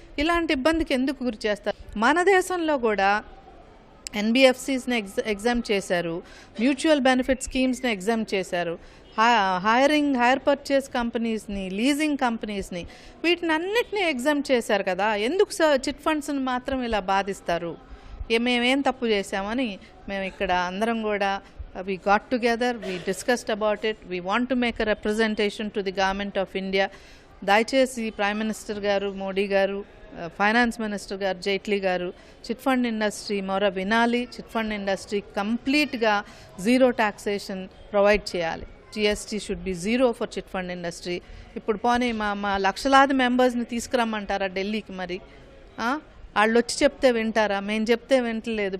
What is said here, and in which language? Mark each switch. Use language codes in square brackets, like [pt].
[te] ఇలాంటి ఇబ్బందికి ఎందుకు గురి చేస్తారు? మన దేశంలో కూడా ఎన్బిఎఫ్సిస్ని ఎగ్జామ్ చేశారు, మ్యూచువల్ బెనిఫిట్ స్కీమ్స్ని ఎగ్జామ్ చేశారు, హైర్ పర్చేస్ కంపెనీస్ని, లీజింగ్ కంపెనీస్ని, వీటిని అన్నిటినీ ఎగ్జామ్ చేశారు కదా. ఎందుకు చిట్ ఫండ్స్ని మాత్రం ఇలా బాధిస్తారు? మేమేం తప్పు చేశామని మేము ఇక్కడ అందరం కూడా [en] we got together, we discussed about it, we want to make a representation to the government of India. [te] దయచేసి ప్రైమ్ మినిస్టర్ గారు, మోడీ గారు, ఫైనాన్స్ మినిస్టర్ గారు జైట్లీ గారు చిట్ ఫండ్ ఇండస్ట్రీ మొర వినాలి. చిట్ ఫండ్ ఇండస్ట్రీ కంప్లీట్గా జీరో టాక్సేషన్ ప్రొవైడ్ చేయాలి. [en] GST should be zero for chit fund industry. [te] ఇప్పుడు పోనీ మా లక్షలాది మెంబర్స్ని తీసుకురమ్మంటారా ఢిల్లీకి? మరి వాళ్ళు వచ్చి చెప్తే వింటారా? మేము చెప్తే వింటలేదు.